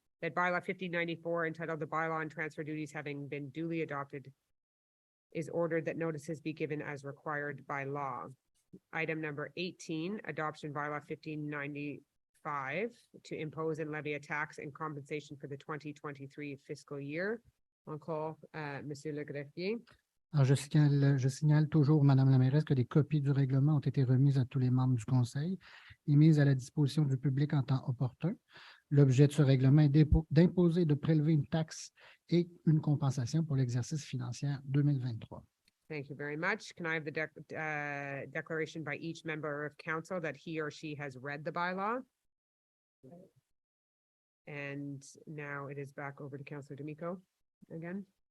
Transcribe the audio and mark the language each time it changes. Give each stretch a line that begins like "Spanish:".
English: That bylaw 1594 entitled the bylaw on transfer duties having been duly adopted is ordered that notices be given as required by law. Item number 18, adoption bylaw 1595 to impose and levy a tax and compensation for the 2023 fiscal year. On call,
French: Monsieur le greffier. Alors, je signale toujours, Madame la mairesse, que des copies du règlement ont été remises à tous les membres du conseil et mises à la disposition du public en temps opportun. L'objet de ce règlement est d'imposer et de prélever une taxe et une compensation pour l'exercice financier 2023.
English: Thank you very much. Can I have the declaration by each member of council that he or she has read the bylaw? And now it is back over to Councillor D'Amico again.